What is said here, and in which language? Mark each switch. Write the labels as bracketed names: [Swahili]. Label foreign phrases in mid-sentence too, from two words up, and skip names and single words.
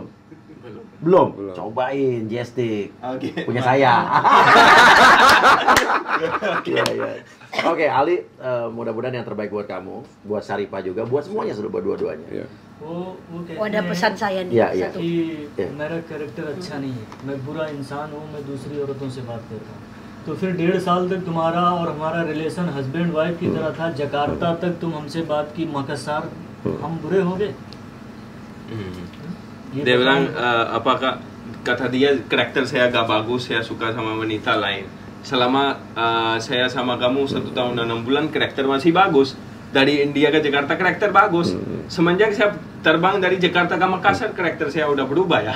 [Indonesian] Belum. Cobain Jestik. Punya saya. Oke, Ali, mudah-mudahan yang terbaik buat kamu, buat Syarifah juga, buat semuanya, sudah buat dua-duanya. Ada pesan saya nih. satu. [Hindi] मेरा कैरेक्टर अच्छा नहीं है, मैं बुरा इंसान हूँ, मैं दूसरी औरतों से बात करता हूँ. तो फिर 1.5 साल तक तुम्हारा और हमारा [English] relation husband wife [Hindi] की तरह था. जकार्ता तक तुम हमसे बात की, मकाssar, हम बुरे हो गए. [Indonesian] Dia bilang apakah kata dia karakter saya agak bagus, saya suka sama wanita lain. Selama saya sama kamu 1 tahun dan 6 bulan karakter masih bagus. Dari India ke Jakarta karakter bagus. Semenjak saya terbang dari Jakarta ke Makassar karakter saya udah berubah ya.